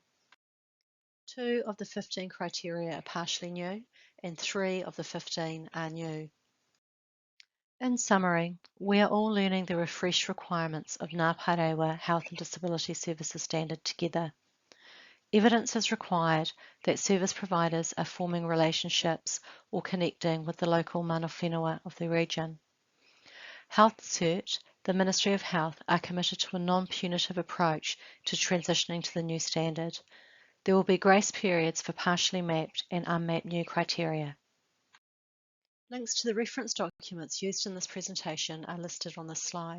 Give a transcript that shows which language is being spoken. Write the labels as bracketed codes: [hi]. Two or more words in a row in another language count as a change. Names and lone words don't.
[en] 2 of the 15 criteria are partially new and 3 of the 15 are new. In summary, we are all learning the refreshed requirements of Ngā Paerewa Health and Disability Services Standard together. Evidence is required that service providers are forming relationships or connecting with the local [mi] mana whenua [en] of the region. Health.govt, the Ministry of Health, are committed to a non-punitive approach to transitioning to the new standard. There will be grace periods for partially mapped and unmapped new criteria. Links to the reference documents used in this presentation are listed on this slide.